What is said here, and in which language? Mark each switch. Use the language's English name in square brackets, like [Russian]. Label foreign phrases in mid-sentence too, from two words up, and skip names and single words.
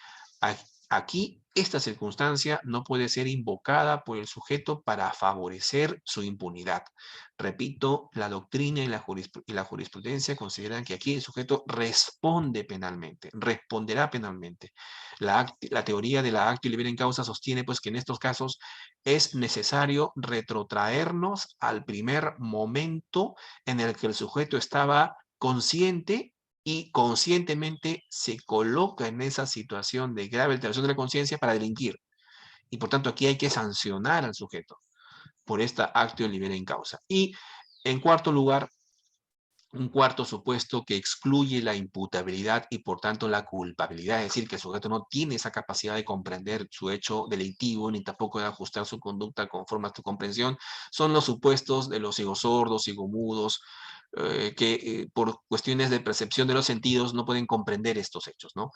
[Spanish] Aquí, esta circunstancia no puede ser invocada por el sujeto para favorecer su impunidad. Repito, la doctrina y la jurisprudencia consideran que aquí el sujeto responde penalmente, responderá penalmente. La teoría de la [Latin] actio libera in causa [Spanish] sostiene pues que en estos casos es necesario retrotraernos al primer momento en el que el sujeto estaba consciente y conscientemente se coloca en esa situación de grave alteración de la conciencia para delinquir. Y por tanto aquí hay que sancionar al sujeto por esta [Latin] actio libera in causa. [Spanish] Y en cuarto lugar, un cuarto supuesto que excluye la imputabilidad y por tanto la culpabilidad, es decir, que el sujeto no tiene esa capacidad de comprender su hecho delictivo ni tampoco de ajustar su conducta conforme a su comprensión, son los supuestos de los cigosordos, cigomudos, que por cuestiones de percepción de los sentidos no pueden comprender estos hechos, ¿no?